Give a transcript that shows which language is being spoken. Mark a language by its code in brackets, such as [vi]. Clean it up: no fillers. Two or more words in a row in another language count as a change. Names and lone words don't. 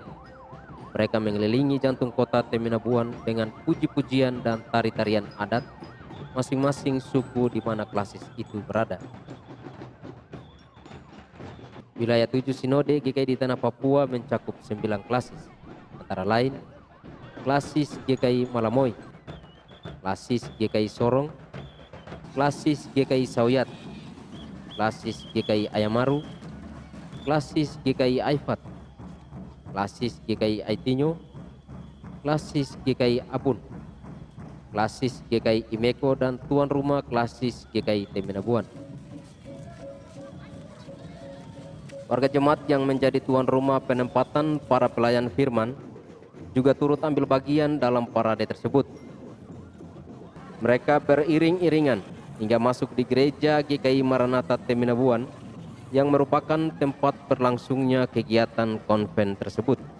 [id] Mereka mengelilingi jantung kota Temenabuan dengan puji-pujian dan tari-tarian adat masing-masing suku di mana klasis itu berada. Wilayah 7 Sinode GKI di Tanah Papua mencakup 9 klasis, antara lain Klasis GKI Malamoy, Klasis GKI Sorong, Klasis GKI Sauyat, Klasis GKI Ayamaru, Klasis GKI Aifat, Klasis GKI Aitinyo, Klasis GKI Abun, Klasis GKI Imeko, dan tuan rumah Klasis GKI Temenabuan. Warga jemaat yang menjadi tuan rumah penempatan para pelayan firman juga turut ambil bagian dalam parade tersebut. Mereka beriring-iringan hingga masuk di gereja GKI Maranatha Temenabuan yang merupakan tempat berlangsungnya kegiatan konven tersebut.